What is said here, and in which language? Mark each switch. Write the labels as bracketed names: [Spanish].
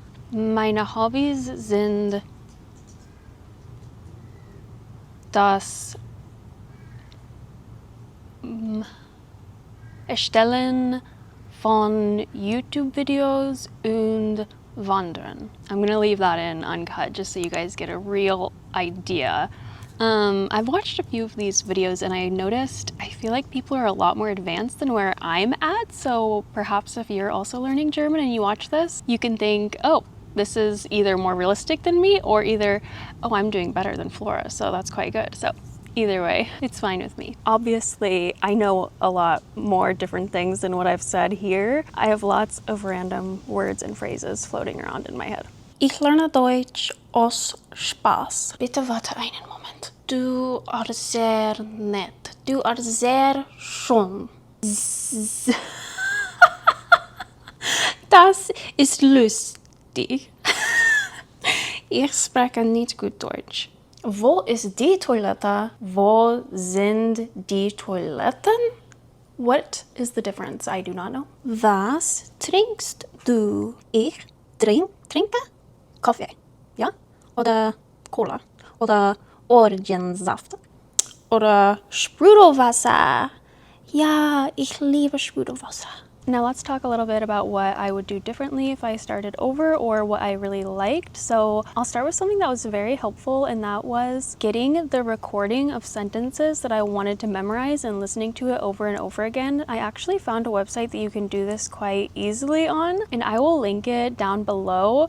[German] Meine Hobbys sind das Erstellen von YouTube-Videos und Wandern. [English] I'm gonna leave that in uncut just so you guys get a real idea. I've watched a few of these videos and I noticed I feel like people are a lot more advanced than where I'm at, so perhaps if you're also learning German and you watch this, you can think, this is either more realistic than me or either, I'm doing better than Flora, so that's quite good. So either way, it's fine with me. Obviously, I know a lot more different things than what I've said here. I have lots of random words and phrases floating around in my head. [German] Ich lerne Deutsch aus Spaß. Bitte warte einen Moment. Du are sehr nett. Du are sehr schön. Das ist lustig. Ich spreche nicht gut Deutsch. Wo ist die Toilette? Wo sind die Toiletten? [English] What is the difference? I do not know. [German] Was trinkst du? Ich trinke Kaffee. Ja? Oder Cola. Oder Orangensaft. Oder Sprudelwasser. Ja, ich liebe Sprudelwasser. [English] Now let's talk a little bit about what I would do differently if I started over or what I really liked. So I'll start with something that was very helpful, and that was getting the recording of sentences that I wanted to memorize and listening to it over and over again. I actually found a website that you can do this quite easily on, and I will link it down below.